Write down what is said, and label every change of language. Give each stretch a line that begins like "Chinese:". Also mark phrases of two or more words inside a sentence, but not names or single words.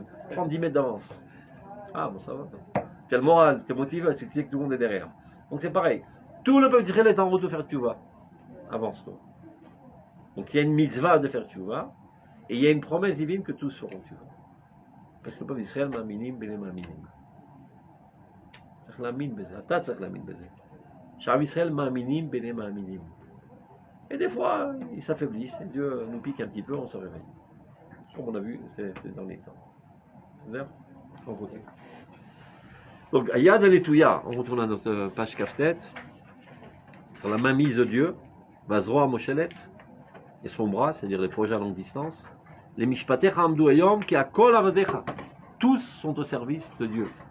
French: Prends 10 mètres d'avance. Ah, bon, ça va. Tu as le moral, tu es motivé, tu sais que tout le monde est derrière. Donc, c'est pareil. Tout le peuple d'Israël est en route de faire tchouva. Avance-toi. Donc, il y a une mitzvah de faire tchouva. Et il y a une promesse divine que tous feront tchouva. Parce que le peuple d'Israël
Hebrew: מאמינים, בני מאמינים. צריך להאמין בזה, אתה צריך להאמין בזה. שעם ישראל מאמינים ביניהם מאמינים.
French: Et des fois, ils s'affaiblissent, et Dieu nous pique un petit peu, on se réveille. Comme on a vu ces derniers temps. C'est-à-dire, on continue. Donc,
Hebrew: יד הנטויה,
French: on retourne à notre page Kaftet, sur la mainmise de Dieu,
Hebrew: וזרוע מושלת,
French: et son bras, c'est-à-dire les projets à longue distance, les
Hebrew: משפטיך עמדו היום, כי הכל עבדיך,
French: tous sont au service de Dieu.